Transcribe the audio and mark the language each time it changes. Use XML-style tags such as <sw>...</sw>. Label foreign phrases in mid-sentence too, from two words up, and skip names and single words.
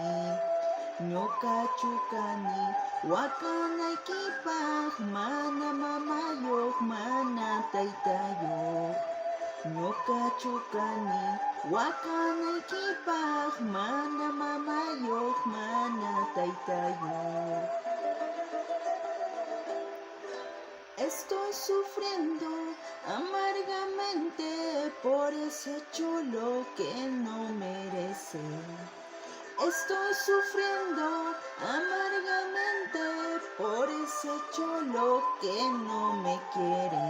<qu>Ñuqachu kani waqanaykipaq mana mamayuq mana taytayuq. Ñuqachu kani waqanaykipaq mana mamayuq mana taytayuq.</qu> <es>Estoy sufriendo amargamente por ese cholo que no merece. Estoy sufriendo amargamente por ese cholo que no me quiere.</es>